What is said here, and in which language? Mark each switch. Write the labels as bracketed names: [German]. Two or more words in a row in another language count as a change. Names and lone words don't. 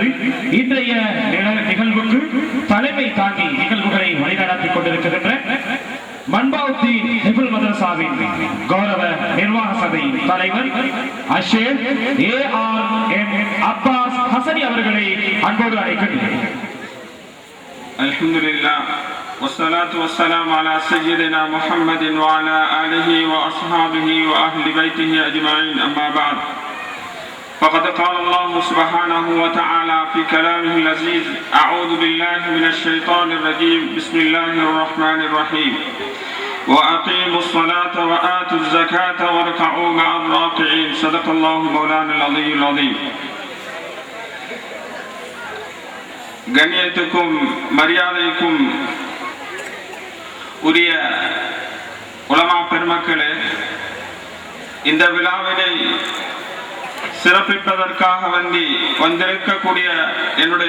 [Tamil] இன்றைய நிகழ்வுக்கு தலைமை தாங்கி நிகழ்வுகளை வழிநடத்திக் கொண்டிருக்கின்ற மன்பாவுத்தீன் ஹிஃபுல் மதரசாவின் கௌரவ நிர்வாக சபை தலைவர் அஷேக் ARM அப்பாஸ் ஹசனி அவர்களை அன்போடு அழைக்கின்றேன். [Arabic] அல்ஹம்துலில்லாஹ் والصلاة والسلام على سيدنا محمد وعلى آله وأصحابه وأهل بيته أجمعين. أما بعد، فقد قال الله سبحانه وتعالى في كلامه العزيز: أعوذ بالله من الشيطان الرجيم، بسم الله الرحمن الرحيم، وأقيموا الصلاة وآتوا الزكاة واركعوا مع الراكعين. صدق الله مولانا العلي العظيم. [Tamil] கண்ணியத்துக்கும் மரியாதைக்கும் உரிய உலமா பெருமக்களே, இந்த விழாவினை சிறப்பிப்பதற்காக வந்திருக்கக்கூடிய என்னுடைய